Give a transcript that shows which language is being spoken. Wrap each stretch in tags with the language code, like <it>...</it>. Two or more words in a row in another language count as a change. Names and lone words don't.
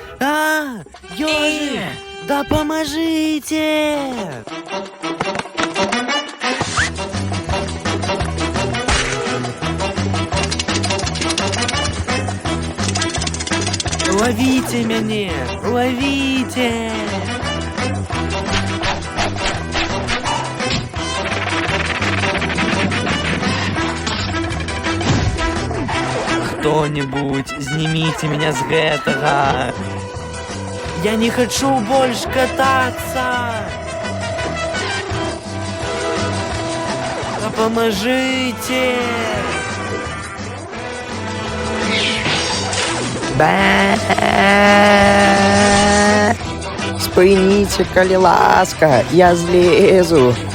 <be>Ёжик, дапамажыце! Ловіце мяне! Ловіце! Кто-нибудь, зніміце меня з гэтага!</be> <ru>Я не хочу больше кататься! Поможите!</ru> <be>Спыніце, калі ласка, я злезу.</be>